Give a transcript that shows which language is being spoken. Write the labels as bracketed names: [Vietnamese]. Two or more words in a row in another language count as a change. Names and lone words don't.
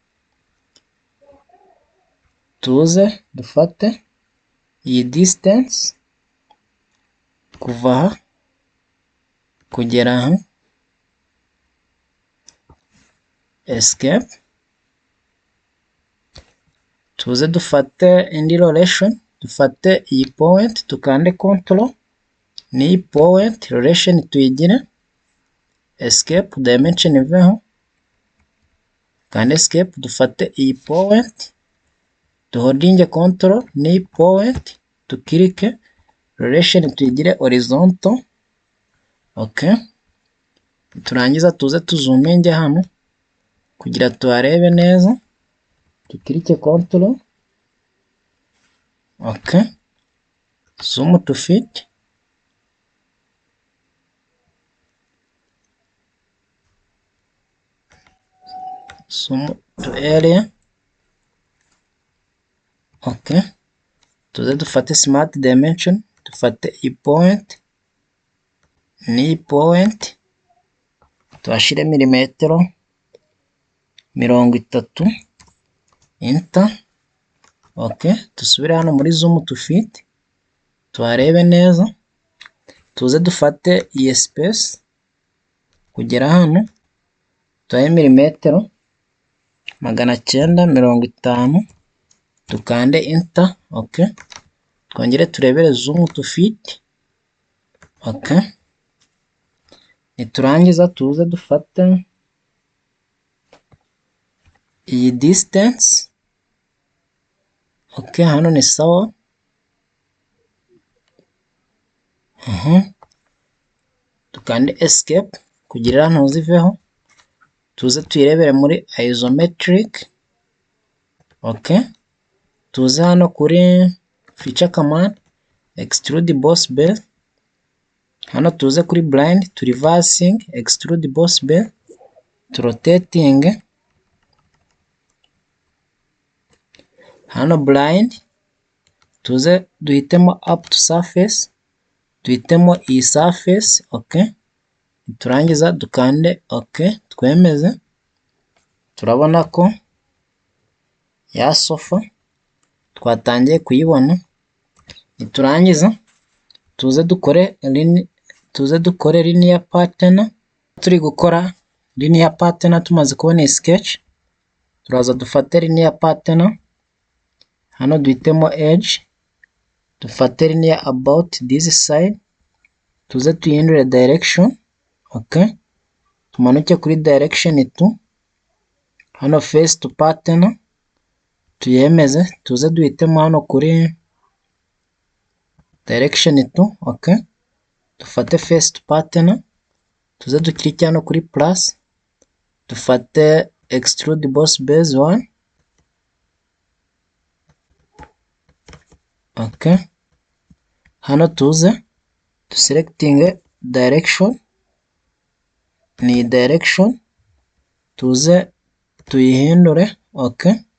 [Kinyarwanda] tuze dufate iyi distance kuva aha kugera aha, escape, tuze dufate indi relation, dufate iyi point tukande control n'iyi point relation tuyigire escape, dimension iveho, kandi escape, dufate iyi point duhodinge control n'iyi point tukirike relation tuyigire horizontal, okay, turangiza tuze tuzuminge hano kugira tuharebe neza, tukirike control, [English] okay, zoom to fit, zoom to area, [Kinyarwanda] okay, tuze dufate [English] smart dimension, [Kinyarwanda] dufate iyi point n'iyi point tuhashire milimetero 30, enter, okay, dusubire hano muri [English] zoom to fit [Kinyarwanda] tuharebe neza, tuze dufate iyi space kugera hano tuhaye milimetero 950, tukande enter, okay, twongere turebere zoom to fit, okay, niturangiza tuze dufate iyi distance, okay, hano ni sawa, tukande escape kugira ntuziveho, tuze tuyirebere muri isometric, okay, tuze hano kuri [English] feature command extrude boss base, [Kinyarwanda] hano tuze kuri [English] blind to reversing extrude boss base, [Kinyarwanda] turotating hano blind, tuze duhitemo [English] up to surface, [Kinyarwanda] duhitemo iyi surface, okay. Turangiza dukande okay, twemeze. Turabona ko ya sofa twatangiye kuyibona. Niturangiza tuze dukore [English] linear pattern. [Kinyarwanda] Turi gukora [English] linear pattern [Kinyarwanda] tumaze kubona sketch, turaza dufate [English] linear pattern [Kinyarwanda] hano, duhitemo edge, dufate [English] linear about this side, [Kinyarwanda] tuze tuyihindure direction, okay. Tumanuke kuri direction 2, hano [English] face to pattern [Kinyarwanda] tuyemeze, tuze duhitemo hano kuri direction 2, okay. [English] Dufate face to pattern, [Kinyarwanda] tuze dukirike hano kuri plus, dufate [English] extrude boss base 1, [Kinyarwanda] okay. Hano tuze [English] selecting direction, [Kinyarwanda] ni direction, tuze tuyihindure, okay.